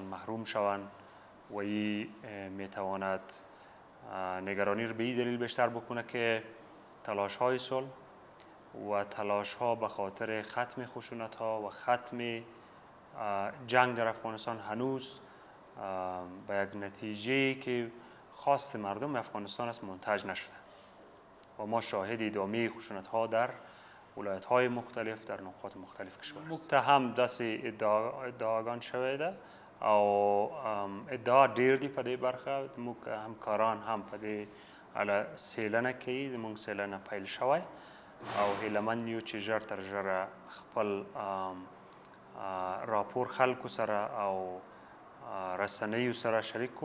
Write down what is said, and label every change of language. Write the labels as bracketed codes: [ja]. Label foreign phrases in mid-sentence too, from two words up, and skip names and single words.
[fa] محروم شوند و این میتواند نگرانی رو به این دلیل بیشتر بکنه که تلاش های صلح و تلاش ها به خاطر ختم خشونت ها و ختم جنگ در افغانستان هنوز به یک نتیجه که خواست مردم افغانستان است منتج نشده و ما شاهد ادامه خشونت ها در ولایت های مختلف در نقاط مختلف کشور است. متهم دست ادعاگان شده [ps] او ادعا ډیر دی په دې برخه موږ همکاران هم په دې اړه څېړنه کوي. زموږ څېړنه پیل شوی او هیلهمند یو چې ژر تر ژره خپل راپور خلکو سره او رسنیو سره شریک کو.